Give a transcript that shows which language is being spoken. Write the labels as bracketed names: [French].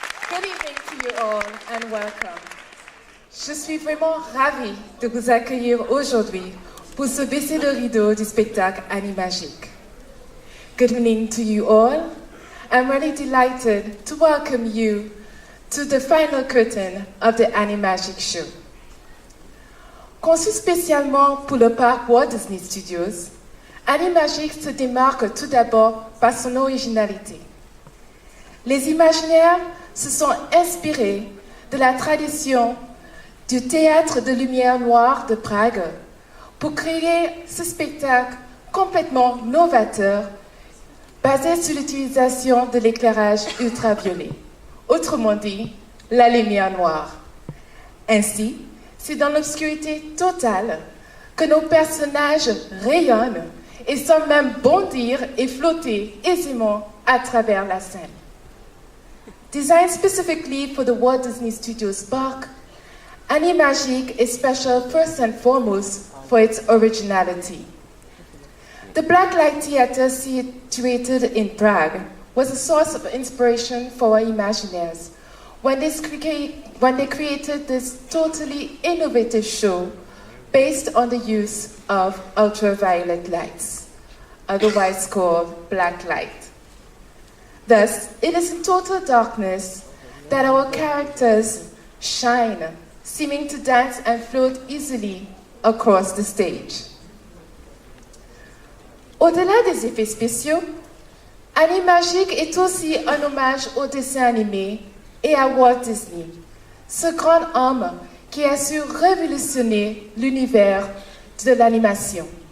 [English] Good evening to you all and welcome. [French] Je suis vraiment ravie de vous accueillir aujourd'hui pour se baisser le rideau du spectacle Animagique. [English] Good evening to you all. I'm really delighted to welcome you to the final curtain of the Animagique show. [French] Conçu spécialement pour le parc Walt Disney Studios, Animagique se démarque tout d'abord par son originalité. Les imaginaires se sont inspirés de la tradition du théâtre de lumière noire de Prague pour créer ce spectacle complètement novateur basé sur l'utilisation de l'éclairage ultraviolet, autrement dit, la lumière noire. Ainsi, c'est dans l'obscurité totale que nos personnages rayonnent et semblent même bondir et flotter aisément à travers la scène. [English] Designed specifically for the Walt Disney Studios park, Animagique is special first and foremost for its originality. The Blacklight Theatre, situated in Prague, was a source of inspiration for our Imagineers when they created this totally innovative show based on the use of ultraviolet lights, otherwise called black light. Thus, it is in total darkness that our characters shine, seeming to dance and float easily across the stage. [French] Au-delà des effets spéciaux, Animagique est aussi un hommage au dessin animé et à Walt Disney, ce grand homme qui a su révolutionner l'univers de l'animation.